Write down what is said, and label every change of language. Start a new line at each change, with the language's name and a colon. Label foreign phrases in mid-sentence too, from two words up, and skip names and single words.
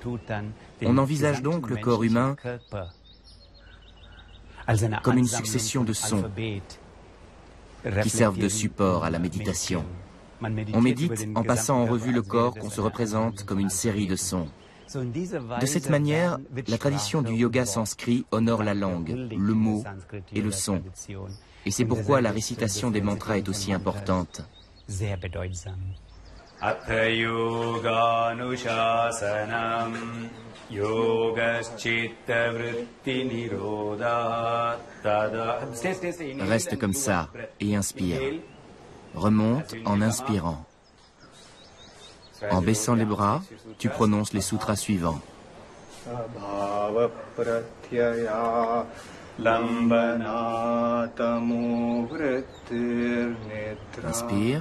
French: On envisage donc le corps humain comme une succession de sons qui servent de support à la méditation. On médite en passant en revue le corps qu'on se représente comme une série de sons. De cette manière, la tradition du yoga sanskrit honore la langue, le mot et le son. Et c'est pourquoi la récitation des mantras est aussi importante.
Sanskrit: Atha yoganushasanam yogaschitta vritti nirodha.
French: Reste comme ça et inspire. Remonte en inspirant. En baissant les bras, tu prononces les sutras suivants. Inspire.